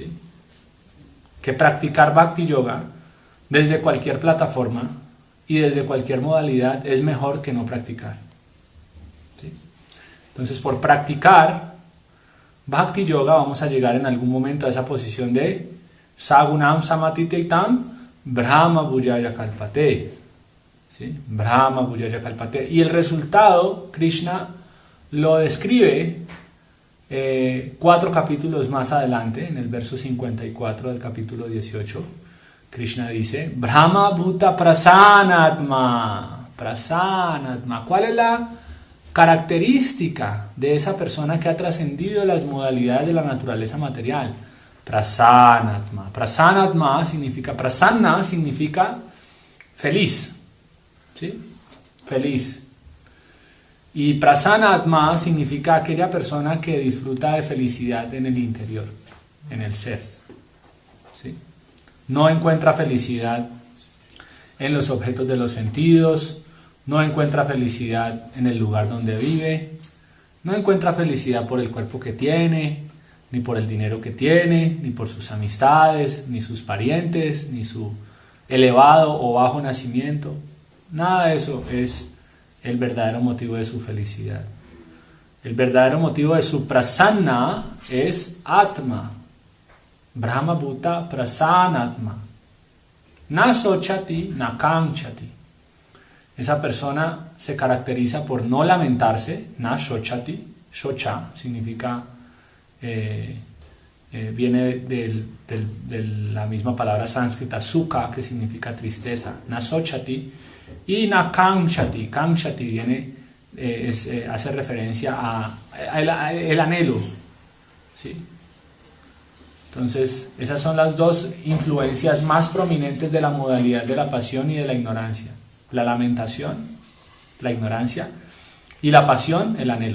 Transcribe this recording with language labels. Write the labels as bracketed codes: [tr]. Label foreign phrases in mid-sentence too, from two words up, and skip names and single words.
[es] Que practicar Bhakti Yoga desde cualquier plataforma y desde cualquier modalidad es mejor que no practicar, ¿sí? Entonces, por practicar Bhakti Yoga vamos a llegar en algún momento a esa posición de [sa] Sagunam Samatitaitam Brahma Bhujaya Kalpate, [es] ¿sí? [sa] Brahma Bhujaya Kalpate. [es] Y el resultado, Krishna lo describe 4 capítulos más adelante, en el verso 54 del capítulo 18. Krishna dice: [sa] Brahma Bhuta Prasanatma. [es] Prasanatma. ¿Cuál es la característica de esa persona que ha trascendido las modalidades de la naturaleza material? Prasanatma. Prasanatma significa, prasanna significa feliz, ¿sí? feliz. Y prasanatma significa aquella persona que disfruta de felicidad en el interior, en el ser. ¿Sí? No encuentra felicidad en los objetos de los sentidos, no encuentra felicidad en el lugar donde vive, no encuentra felicidad por el cuerpo que tiene, ni por el dinero que tiene, ni por sus amistades, ni sus parientes, ni su elevado o bajo nacimiento. Nada de eso es el verdadero motivo de su felicidad. El verdadero motivo de su prasanna es Atma. [sa] Brahma Bhuta Prasanatma. Na sochati, na kanchati. [es] Esa persona se caracteriza por no lamentarse. [sa] Na shochati. [es] Shocha significa, viene de la misma palabra sánscrita sukha, que significa tristeza. [sa] Na sochati. Y na kanchati. [es] Kanchati viene, hace referencia a el anhelo. ¿Sí? Entonces, esas son las dos influencias más prominentes de la modalidad de la pasión y de la ignorancia. La lamentación, la ignorancia, y la pasión, el anhelo.